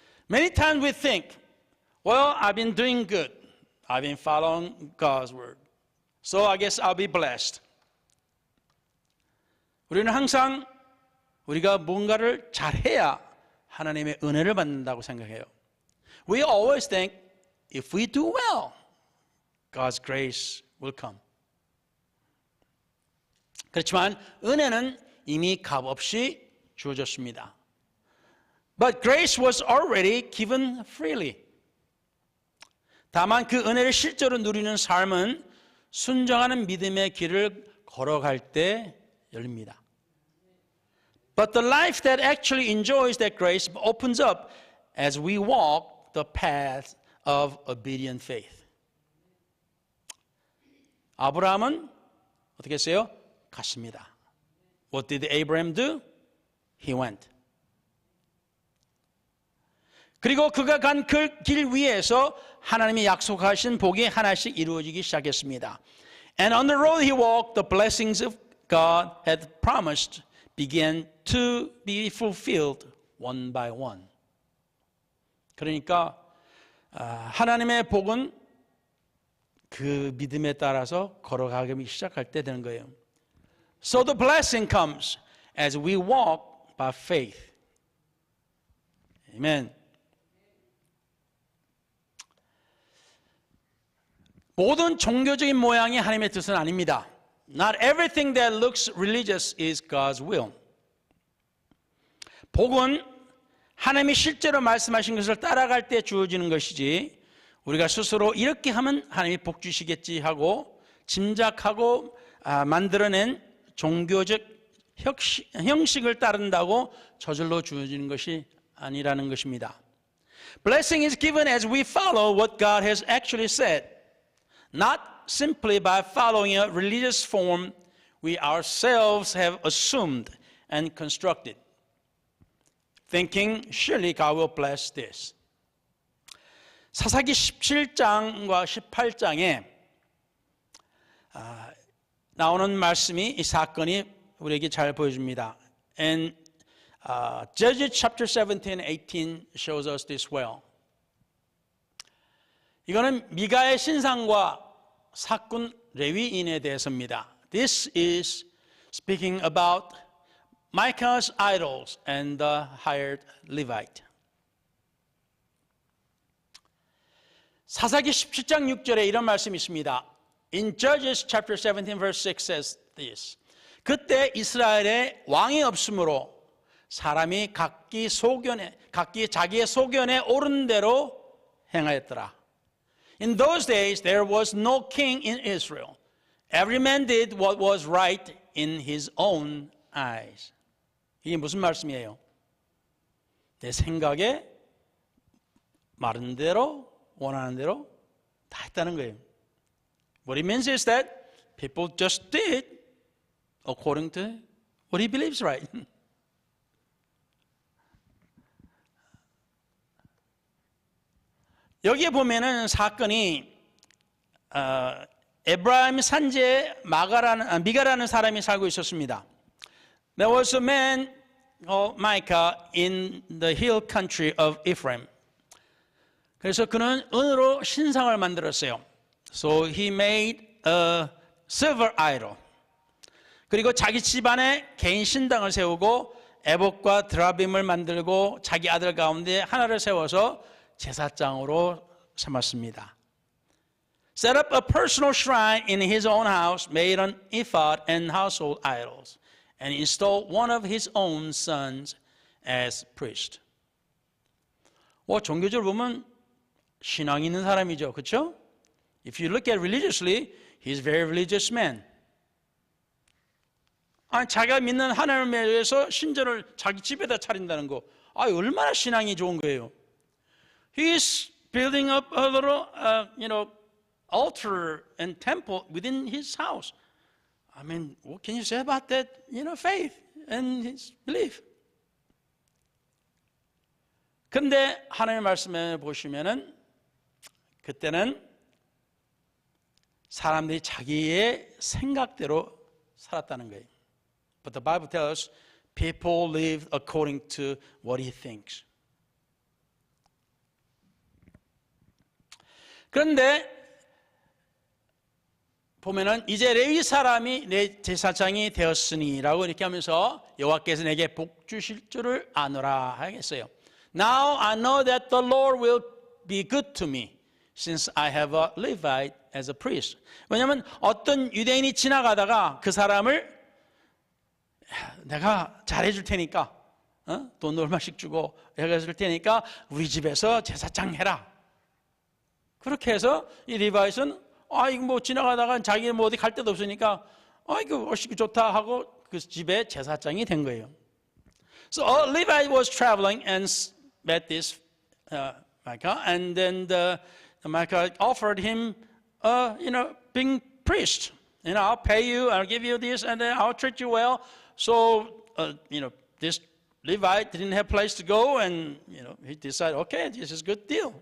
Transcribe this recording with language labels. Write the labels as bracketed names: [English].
[English] Many times we think, well, I've been doing good. I've been following God's word. So I guess I'll be blessed. [Korean] 우리는 항상 우리가 뭔가를 잘해야 하나님의 은혜를 받는다고 생각해요. [English] We always think, if we do well, God's grace will come. [Korean] 그렇지만 은혜는 이미 값없이 주어졌습니다. [English] But grace was already given freely. [Korean] 다만 그 은혜를 실제로 누리는 삶은 순종하는 믿음의 길을 걸어갈 때 열립니다. [English] But the life that actually enjoys that grace opens up as we walk the path of obedient faith. [Korean] 아브라함은 어떻게 했어요? 갔습니다. [English] What did Abraham do? He went. [Korean] 그리고 그가 간 그 길 위에서 하나님이 약속하신 복이 하나씩 이루어지기 시작했습니다. [English] And on the road he walked, the blessings of God had promised began to be fulfilled one by one. [Korean] 그러니까 하나님의 복은 그 믿음에 따라서 걸어가기 시작할 때 되는 거예요. [English] So the blessing comes as we walk by faith. Amen. [Korean] 모든 종교적인 모양이 하나님의 뜻은 아닙니다. [English] Not everything that looks religious is God's will. [Korean] 복은 하나님이 실제로 말씀하신 것을 따라갈 때 주어지는 것이지 우리가 스스로 이렇게 하면 하나님이 복 주시겠지 하고 짐작하고 만들어낸 종교적 형식을 따른다고 저절로 주어지는 것이 아니라는 것입니다. [English] Blessing is given as we follow what God has actually said. Not simply by following a religious form we ourselves have assumed and constructed, thinking surely God will bless this. [Korean] 사사기 17장과 18장에 나오는 말씀이 이 사건이 우리에게 잘 보여줍니다. [English] And Judges chapter 17 and 18 shows us this well. [Korean] 이거는 미가의 신상과 사꾼 레위인에 대해서입니다. [English] This is speaking about Micah's idols and the hired Levite. [Korean] 사사기 17장 6절에 이런 말씀이 있습니다. [English] In Judges chapter 17 verse 6 says this. [Korean] 그때 이스라엘에 왕이 없으므로 사람이 각기 자기의 소견에 옳은 대로 행하였더라. [English] In those days there was no king in Israel. Every man did what was right in his own eyes. [Korean] 이게 무슨 말씀이에요? 내 생각에 마른 대로 원하는 대로 다 했다는 거예요. [English] What it means is that people just did according to what he believes right. [Korean] 여기에 보면은 사건이 에브라임 산지에 미가라는 사람이 살고 있었습니다. [English] There was a man called Micah in the hill country of Ephraim. [Korean] 그래서 그는 은으로 신상을 만들었어요. [English] So he made a silver idol. [Korean] 그리고 자기 집안에 개인 신당을 세우고 에봇과 드라빔을 만들고 자기 아들 가운데 하나를 세워서 제사장으로 삼았습니다. [English] Set up a personal shrine in his own house, made an ephod and household idols, and installed one of his own sons as priest. [Korean] 종교적으로 보면 신앙이 있는 사람이죠. 그렇죠? [English] If you look at religiously, he's a very religious man. [Korean] 자기가 믿는 하나님에 의해서 신전을 자기 집에다 차린다는 거. 얼마나 신앙이 좋은 거예요. [English] He's building up a little, altar and temple within his house. I mean, what can you say about that, faith and his belief? [Korean] 근데 하나님의 말씀에 보시면은 그때는 사람들이 자기의 생각대로 살았다는 거예요. [English] But the Bible tells us people live according to what he thinks. [Korean] 그런데 보면은 이제 레위 사람이 내 제사장이 되었으니라고 이렇게 하면서 여호와께서 내게 복 주실 줄을 아노라 하겠어요. [English] Now I know that the Lord will be good to me since I have a Levite as a priest. [Korean] 왜냐하면 어떤 유대인이 지나가다가 그 사람을 내가 잘해줄 테니까 돈 얼마씩 주고 해줄 테니까 우리 집에서 제사장 해라. 그렇게 해서 이 리바이트는 이거 뭐 지나가다가 자기는 뭐 어디 갈 데도 없으니까 이거 얼씨구 좋다 하고 그 집에 제사장이 된 거예요. [English] So a Levite was traveling and met this Micah, and then the Micah offered him, being priest. I'll pay you, I'll give you this, and then I'll treat you well. So, this Levite didn't have a place to go, and, he decided, okay, this is a good deal.